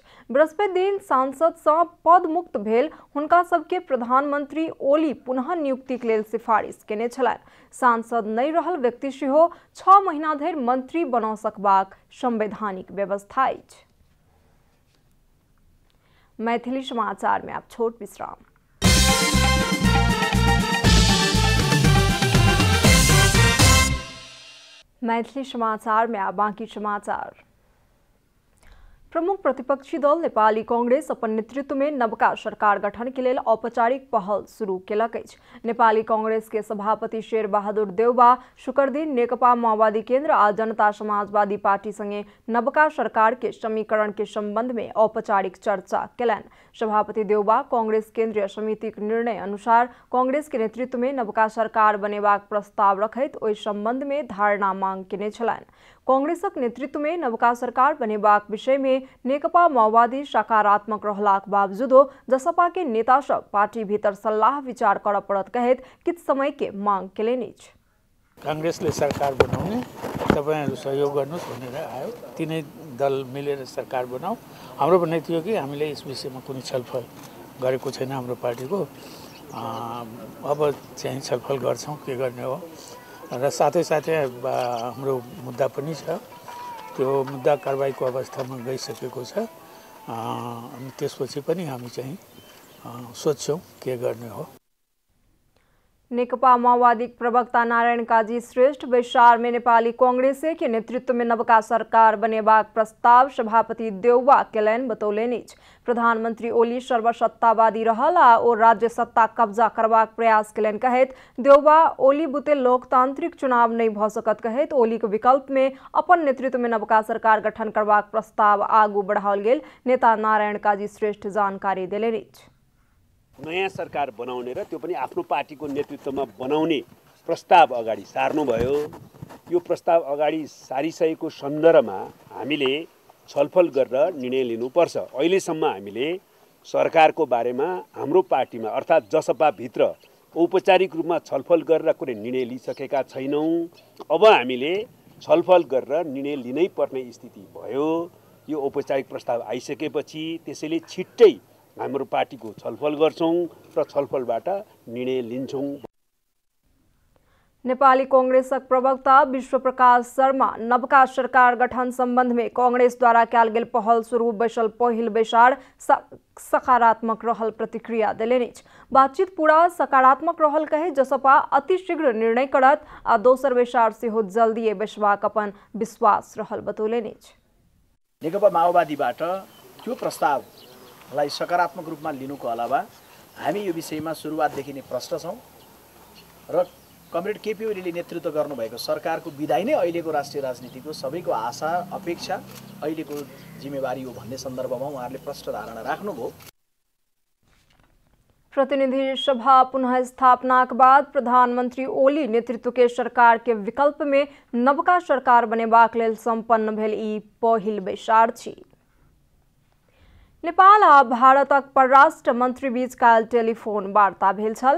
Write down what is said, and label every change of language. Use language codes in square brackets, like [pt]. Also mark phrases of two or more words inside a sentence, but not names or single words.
[mai] बृहस्पति दिन सांसद से पद मुक्त भेल हुनका सबके प्रधानमंत्री ओली पुनः नियुक्तिक लेल सिफारिश केने छलनि। सांसद नहि रहल व्यक्ति सेहो 6 महीना धरि मंत्री बना सकबाक संवैधानिक व्यवस्था अछि। मैथिली समाचार में आप छोट विश्राम। मैथिली समाचार में आप बाकी समाचार। प्रमुख प्रतिपक्षी दल नेपाली कांग्रेस अपन नेतृत्व में नवका सरकार गठन के लेल औपचारिक पहल शुरू केलक अछि। नेपाली कांग्रेस के सभापति शेर बहादुर देउबा शुक्र दिन नेकपा माओवादी केंद्र आ जनता समाजवादी पार्टी संगे नवका सरकार के समीकरण के संबंध में औपचारिक चर्चा केलनि। सभापति देउबा कांग्रेस केंद्रीय समिति के निर्णय अनुसार कांग्रेस के नेतृत्व में नवका सरकार बनेबाक प्रस्ताव रखैत ओहि संबंध में धारणा मांग केने छलनि। कांग्रेसक नेतृत्व में नवका सरकार बनेबाक विषय में नेकपा माओवादी सकारात्मक रहलाक बावजूदो जसपा के नेता सब पार्टी भीतर सल्लाह विचार कर पड़त कहैत किछ समय के मांग केलनि। [ne] कांग्रेसले सरकार बनाउने तपाईहरु सहयोग गर्नुस् भनेर आयो। तीनै दल मिलेर सरकार बनाऊ। हाम्रो भन्ने थियो कि हामीले यस विषयमा कुनै छलफल गरेको छैन हाम्रो पार्टीको। अब चाहिँ छलफल गर्छौं के गर्ने हो र साथै हाम्रो मुद्दा पनि छ। त्यो मुद्दा कारबाहीको अवस्थामा गइसकेको छ। अनि त्यसपछि पनि हामी चाहिँ सोच्छौं के गर्ने हो। [mai] नेकपा माओवादी प्रवक्ता नारायण काजी श्रेष्ठ बैसार में नेपाली कांग्रेस के नेतृत्व में नवका सरकार बनेबाक प्रस्ताव सभापति देउबा केलनि बतौलनि। प्रधानमंत्री ओली सर्वसत्तावादी रहल आ ओ राज्य सत्ता कब्जा करबाक प्रयास केलनि कहैत देउबा ओली बुते लोकतांत्रिक चुनाव नहीं भ सकत कहैत ओली के विकल्प में अपन नेतृत्व में नवका सरकार गठन करबाक प्रस्ताव आगू बढ़ाओल गेल नेता नारायण काजी श्रेष्ठ जानकारी देलनि। [ne] नयाँ सरकार बनाउने र त्यो पनि आफ्नो पार्टीको नेतृत्वमा बनाउने प्रस्ताव अगाडि सार्नुभयो। यो प्रस्ताव अगाडि सारिसकेको सन्दर्भमा हामीले छलफल गरेर निर्णय लिनुपर्छ। अहिलेसम्म हामीले सरकारको बारेमा हाम्रो पार्टीमा अर्थात् जसपा भित्र औपचारिक रूपमा छलफल गरेर कुनै निर्णय लिइसकेका छैनौँ। अब हामीले छलफल गरेर निर्णय लिनै पर्ने स्थिति भयो। यो औपचारिक प्रस्ताव आइसकेपछि त्यसैले छिट्टै हाम्रो पार्टीको छलफल गर्छौं र छलफलबाट निर्णय लिन्छौं। [mai] नेपाली कांग्रेसक प्रवक्ता विश्वप्रकाश शर्मा नवका सरकार गठन संबंध में कांग्रेस द्वारा कयल गेल पहल स्वरूप बैसल पहिल बैसार सकारात्मक रहल प्रतिक्रिया देलनि। बातचीत पूरा सकारात्मक रहल कहे जसपा अतिशीघ्र निर्णय करत आ दोसर बैसार सेहो जल्दी बैसबाक अपन विश्वास रहल बतौलनि। [ne] नेकपा माओवादीबाट त्यो प्रस्तावलाई सकारात्मक रूपमा लिनुको अलावा हामी यो विषयमा सुरुवातदेखि नै प्रश्न छौं र कमरेड केपी ओलीले नेतृत्व गर्नुभएको सरकारको विदाई नै अहिलेको राष्ट्रिय राजनीतिको सबैको आशा अपेक्षा अहिलेको जिम्मेवारी हो भन्ने सन्दर्भमा उहाँहरूले प्रष्ट धारणा राख्नुभयो। [mai] प्रतिनिधि सभा पुनः स्थापना के बाद प्रधानमंत्री ओली नेतृत्व के सरकार के विकल्प में नवका सरकार बनेबाक लेल संपन्न भेल ई पहिल बैसार छी। नेपाल आ भारतक परराष्ट्र मंत्री बीच काल टेलीफोन वार्ता भेल छल।